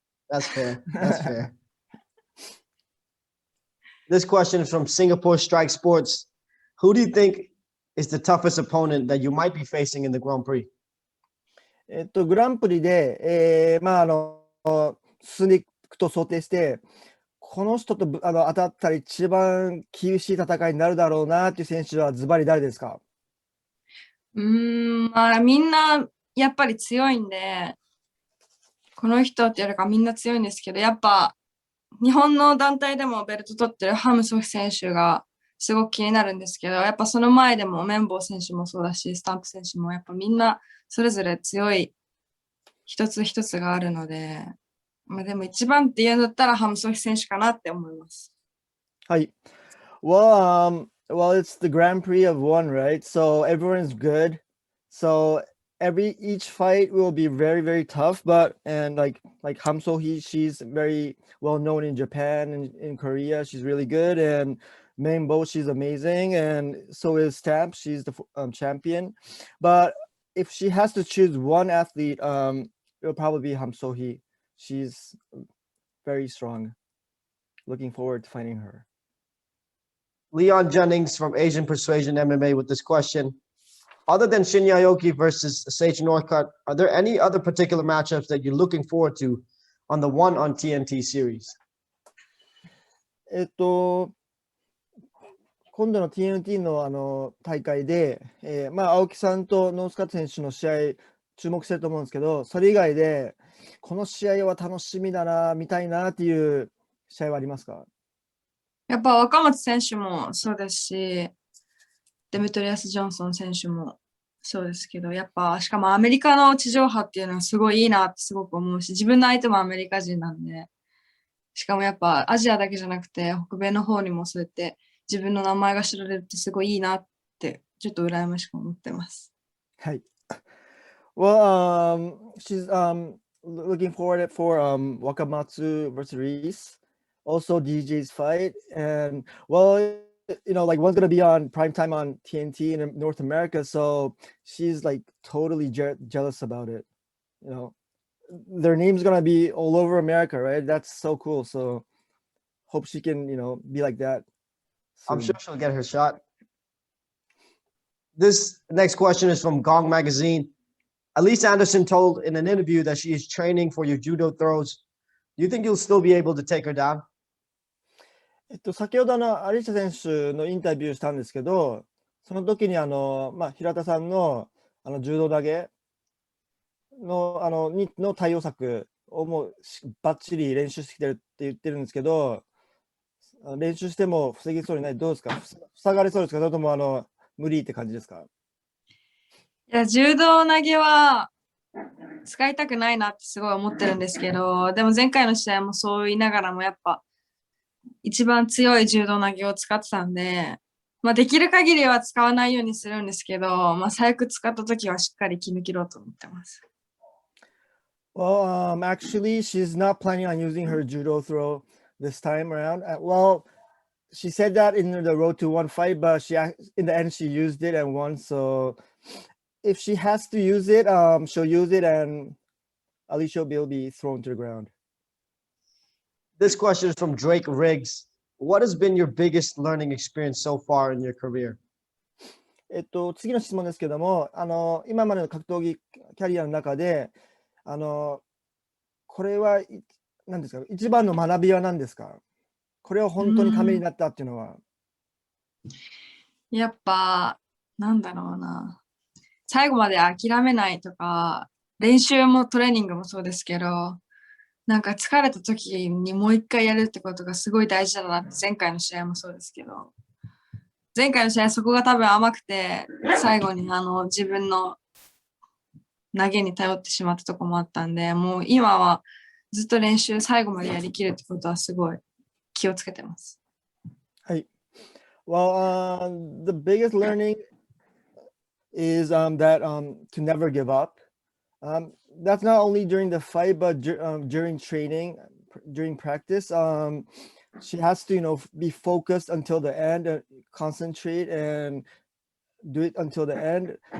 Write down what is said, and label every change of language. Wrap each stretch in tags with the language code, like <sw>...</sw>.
<en>That's fair. That's fair. This question is from Singapore Strike Sports. Who do you think is the toughest opponent that you might be facing in the Grand Prix?</en> <ja>グランプリで、進んでいくと想定して、この人と当たったら一番厳しい戦いになるだろうなっていう選手はズバリ誰ですか？まあみんなやっぱり強いんで、この人っていうよりかみんな強いんですけど、やっぱ日本の団体でもベルト取ってるハムソヒ選手がすごく気になるんですけど、やっぱその前でも綿棒選手もそうだし、スタンプ選手もやっぱみんなそれぞれ強い一つ一つがあるので、まあでも一番って言うんだったらハムソヒ選手かなって思います。はい。</ja> <en>Well, it's the Grand Prix of one, right? So everyone's good. So each fight will be very, very tough. But like Ham So-hee, she's very well known in Japan and in Korea. She's really good. And Bo, she's amazing. And so is Stamp. She's the champion. But if she has to choose one athlete, it'll probably be Ham So-hee. She's very strong. Looking forward to fighting her. Leon Jennings from Asian Persuasion MMA with this question. Other than Shinya Aoki versus Sage Northcutt, are there any other particular matchups that you're looking forward to on the One on TNT series?</en> <ja>今度の TNT の大会で、青木さんとノースカット選手の試合注目してると思うんですけど、それ以外でこの試合は楽しみだな、見たいなっていう試合はありますか？やっぱ若松選手もそうですし、デメトリアス・ジョンソン選手もそうですけど、やっぱしかもアメリカの地上波っていうのはすごいいいなってすごく思うし、自分の相手もアメリカ人なんで、しかもやっぱアジアだけじゃなくて北米の方にもそうやって自分の名前が知られるってすごいいいなってちょっと羨ましく思ってます。はい。</ja> <en>Well, she's looking forward for Wakamatsu versus Reese, also DJ's fight, and like one's gonna be on prime time on TNT in North America, so she's like totally jealous about it. Their name's gonna be all over America, right? That's so cool. So hope she can, be like that soon. I'm sure she'll get her shot. This next question is from Gong Magazine. Elise Anderson told in an interview that she is training for your judo throws. Do you think you'll still be able to take her down?</en> <ja>先ほどアリシャ選手のインタビューしたんですけど、その時に平田さんの柔道投げの対応策をもうバッチリ練習してきてるって言ってるんですけど、練習しても防げそうにない。どうですか？塞がれそうですか？それとも無理って感じですか？いや、柔道投げは使いたくないなってすごい思ってるんですけど、でも前回の試合もそう言いながらもやっぱ一番強い柔道投げを使ってたんで、まあできる限りは使わないようにするんですけど、まあ最悪使った時はしっかり決め切ろうと思ってます。</ja> <en>Well, actually, she's not planning on using her judo throw this time around. Well, she said that in the road to one fight, but in the end she used it and won. So if she has to use it, she'll use it, and Alicia will be thrown to the ground. This question is from Drake Riggs. What has been your biggest learning experience so far in your career?</en> <ja>次の質問ですけども、今までの格闘技キャリアの中で、これは何ですか？一番の学びは何ですか？これは本当にためになったっていうのは。やっぱ、なんだろうな。最後まで諦めないとか、練習もトレーニングもそうですけど、なんか疲れた時にもう一回やるってことがすごい大事だなって前回の試合もそうですけど、前回の試合そこが多分甘くて、最後に自分の投げに頼ってしまったとこもあったんで、もう今はずっと練習最後までやりきるってことはすごい気をつけてます。はい。</ja> <en>Well, the biggest learning is that to never give up. That's not only during the fight, but during training, during practice. She has to, be focused until the end, concentrate and do it until the end.</en>